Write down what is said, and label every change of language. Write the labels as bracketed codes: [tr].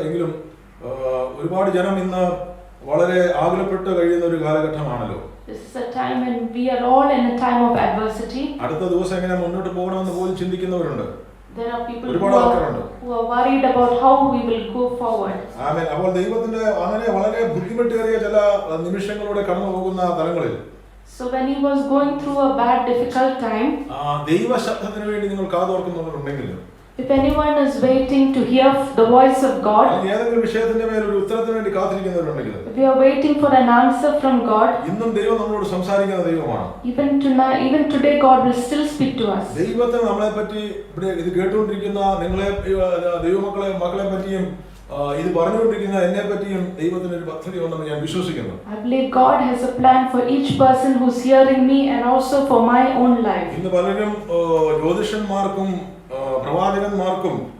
[ml] എങ്കിലും ഒരുപാട് ജനം ഇന്ന് വളരെ ആകുലപ്പെട്ട് കഴിയുന്ന ഒരു കാലഘട്ടമാണല്ലോ. [en] This is a time when we are all in a time of adversity. [ml] അടുത്ത ദിവസം എങ്ങനെ മുന്നോട്ട് പോകണമെന്ന് പോലും ചിന്തിക്കുന്നവരുണ്ട്. [en] There are people who are worried about how we will go forward. [ml] ആമേൻ. അപ്പോൾ ദൈവത്തിന്റെ അങ്ങനെ വളരെ ബുദ്ധിമുട്ടേറിയ ചില നിമിഷങ്ങളിലൂടെ കടന്നു പോകുന്ന തലങ്ങളിൽ, [en] so when he was going through a bad difficult time, [ml] ദൈവ ശബ്ദത്തിന് വേണ്ടി നിങ്ങൾ കാതോർക്കുന്നുണ്ടെങ്കിൽ, [en] if anyone is waiting to hear the voice of God, [ml] ഏതെങ്കിലും വിഷയത്തിന്റെ മേൽ ഒരു ഉത്തരത്തിന് വേണ്ടി കാത്തിരിക്കുന്നവരുണ്ടെങ്കിൽ, [en] if we are waiting for an answer from God, [ml] ഇന്നും ദൈവം നമ്മളോട് സംസാരിക്കുന്ന ദൈവമാണ്. [en] even today God will still speak to us. [ml] ദൈവത്തിന് നമ്മളെ പറ്റി ഇവിടെ ഇത് കേട്ടുകൊണ്ടിരിക്കുന്ന നിങ്ങളെ മക്കളെ പറ്റിയും ഇത് പറഞ്ഞുകൊണ്ടിരിക്കുന്ന എന്നെ പറ്റിയും ദൈവത്തിന് ഒരു പദ്ധതി ഉണ്ടെന്ന് ഞാൻ വിശ്വസിക്കുന്നു. [en] I believe God has a plan for each person who's hearing me and also for my own life. [ml] ഇന്ന് പലരും ജ്യോതിഷന്മാർക്കും പ്രവാചകന്മാർക്കും